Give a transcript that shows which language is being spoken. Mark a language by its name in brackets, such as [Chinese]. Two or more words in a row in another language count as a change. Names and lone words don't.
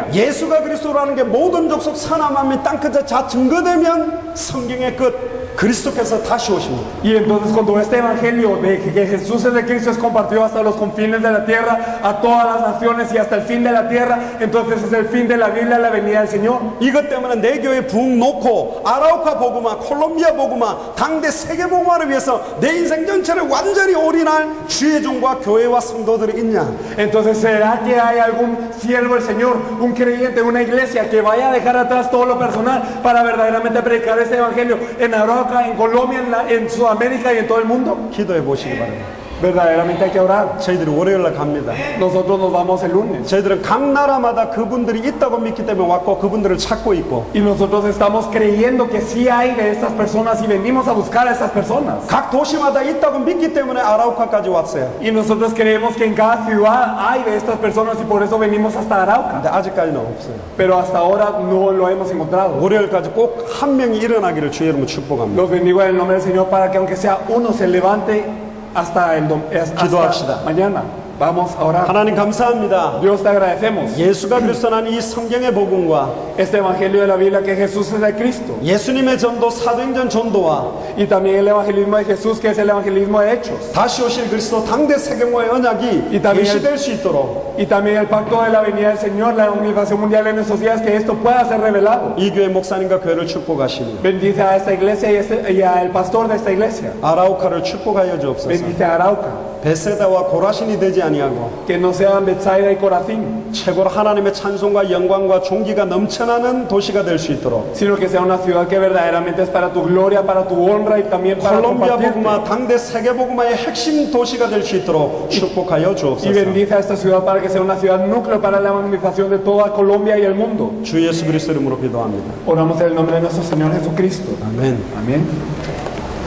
[Korean] 예수가 그리스도라는 게 모든 족속 선함함이 땅끝에 다 증거되면 성경의 끝 그리스도께서 다시 오십니다. [Spanish] Y entonces cuando este Evangelio de que Jesús es el Cristo es compartido hasta los confines de la tierra, a todas las naciones y hasta el fin de la tierra, entonces es el fin de la Biblia, la venida del Señor. [Korean] 이것 때문에 내 교회 부흥 놓고 아라우카 복음화, 콜롬비아 복음화, 당대 세계 복음화를 위해서 내 인생 전체를 완전히 올인할 주의 종과 교회와 성도들이 있냐? [Spanish] Entonces, ¿será que hay algún siervo del Señor, un creyente, una iglesia que vaya a dejar atrás todo lo personal para verdaderamente predicar este Evangelio en Arauca, en Colombia, en Sudamérica y en todo el mundo? [Korean] 기도해 보시기 바랍니다. [Spanish] Verdaderamente hay que orar. [Korean] 저희들이 월요일날 갑니다. [Spanish] Nosotros nos vamos el lunes. [Korean] 저희들은 각 나라마다 그분들이 있다고 믿기 때문에 왔고 그분들을 찾고 있고 [Spanish] Y nosotros estamos creyendo que sí hay de estas personas y venimos a buscar a estas personas. [Korean] 각 도시마다 있다고 믿기 때문에 아라우카까지 왔어요. [Spanish] Y nosotros creemos que en cada ciudad hay de estas personas y por eso venimos hasta Arauca. [Korean] 근데 아직까지는 없어요. [Spanish] Pero hasta ahora no lo hemos encontrado. [Korean] 월요일까지 꼭 한 명이 일어나기를 주의 이름으로 축복합니다. [Spanish] Los bendigo en el nombre del Señor para que aunque sea uno se levante hasta [Korean] 기도합시다. [Spanish] mañana. Vamos a orar. [Korean] 하나님 감사합니다. [Spanish] Dios te agradecemos. [Korean] 예수가 그리스도라는 이 성경의 복음과 [Spanish] Este evangelio de la Biblia que Jesús es el Cristo. [Korean] 예수님의 전도 사도행전 전도와 [Spanish] Y también el evangelismo de Jesús que es el evangelismo de Hechos. [Korean] 다시 오실 그리스도 당대 세계모의 언약이 [Spanish] 이 también- [Korean] 계시될 수 있도록 [Spanish] Y también el pacto de la venida del Señor, la evangelización mundial en estos días, que esto pueda ser revelado. [Korean] 이 교회 목사님과 교회를 축복하시니 [Spanish] Bendice a esta iglesia y al pastor de esta iglesia. [Korean] 아라우카를 축복하여 주옵소서. [Spanish] Bendice a Arauca. [Korean] 베세다와 고라신이 되지 아니하고 [Spanish] que no sean Betsaida y Corazín, [Korean] 최고로 하나님의 찬송과 영광과 존귀가 넘쳐나는 도시가 될 수 있도록 [Spanish] sino que sea una ciudad que verdaderamente es para tu gloria, para tu honra y también para [Korean] 콜롬비아 [Spanish] compartirte. [Korean] 복음화 당대 세계 복음화의 핵심 도시가 될 수 있도록 축복하여 [Spanish] Y [Korean] 주옵소서. [Spanish] bendice a esta ciudad para que sea una ciudad núcleo para la evangelización de toda Colombia y el mundo. [Korean] 주 예수 그리스도 이름으로 기도합니다. [Spanish] Oramos en el nombre de nuestro Señor Jesucristo. [Korean] 아멘. [Spanish] Amén.